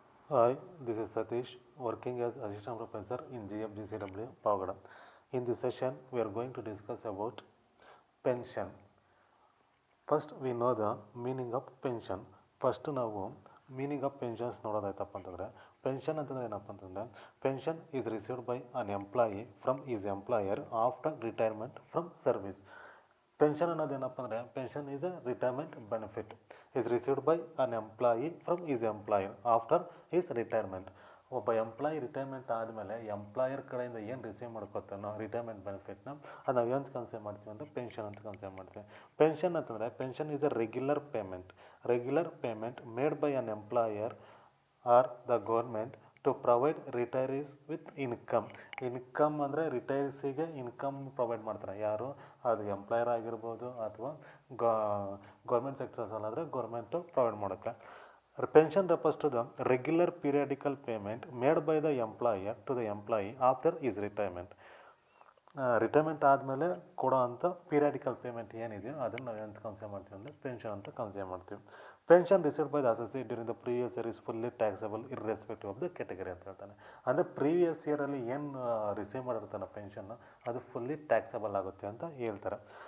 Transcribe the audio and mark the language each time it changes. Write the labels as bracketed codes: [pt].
[en] Hi, this is Satish working as Assistant Professor in GFGCW Pavagada. In this session, we are going to discuss about pension. First, we know the meaning of pension. First ನಾವು meaning of pensions [kn] ನೋಡೋದಾಯ್ತಪ್ಪ ಅಂತಂದರೆ pension ಅಂತಂದರೆ ಏನಪ್ಪ ಅಂತಂದರೆ [en] Pension is received by an employee from his employer after retirement from service. Pension [kn] ಅನ್ನೋದೇನಪ್ಪ ಅಂದರೆ [en] Pension is a retirement benefit is received by an employee from his employer after his retirement. [kn] ಒಬ್ಬ employee retirement ಆದಮೇಲೆ employer ಕಡೆಯಿಂದ ಏನು receive ಮಾಡ್ಕೋತಾನೋ retirement ಬೆನಿಫಿಟ್ನ ಅದು ನಾವು ಏನು consider ಮಾಡ್ತೀವಿ ಅಂದರೆ ಪೆನ್ಷನ್ ಅಂತ ಕನ್ಸಿಡರ್ ಮಾಡ್ತೀವಿ. [en] pension ಅಂತಂದರೆ pension is a regular payment made by an employer or the government to provide retirees with income [kn] ಅಂದರೆ ರಿಟೈರ್ಸಿಗೆ ಇನ್ಕಮ್ ಪ್ರೊವೈಡ್ ಮಾಡ್ತಾರೆ. ಯಾರು? ಅದು ಎಂಪ್ಲಾಯರ್ ಆಗಿರ್ಬೋದು ಅಥವಾ ಗೌರ್ಮೆಂಟ್ ಸೆಕ್ಟರ್ಸ್ ಅಲ್ಲಾದರೆ ಗೌರ್ಮೆಂಟು ಪ್ರೊವೈಡ್ ಮಾಡುತ್ತೆ. [en] Pension refers to the regular periodical payment made by the employer to the employee after his retirement. [kn] Retirement ಆದಮೇಲೆ ಕೊಡೋ ಅಂಥ ಪೀರಿಯಾಡಿಕಲ್ ಪೇಮೆಂಟ್ ಏನಿದೆಯೋ ಅದನ್ನು ನಾವು ಎಂತ ಕನ್ಸಿಡರ್ ಮಾಡ್ತೀವಿ ಅಂದರೆ ಪೆನ್ಷನ್ ಅಂತ ಕನ್ಸಿಡರ್ ಮಾಡ್ತೀವಿ. [en] pension received by the associate during the previous year is fully taxable irrespective of the category [kn] ಅಂತ ಹೇಳ್ತಾನೆ. ಅಂದರೆ ಪ್ರೀವಿಯಸ್ ಇಯರಲ್ಲಿ ಏನು ರಿಸೀವ್ ಮಾಡಿರ್ತಾನೆ ಪೆನ್ಷನ್ನು ಅದು ಫುಲ್ಲಿ ಟ್ಯಾಕ್ಸಬಲ್ ಆಗುತ್ತೆ ಅಂತ ಹೇಳ್ತಾರೆ.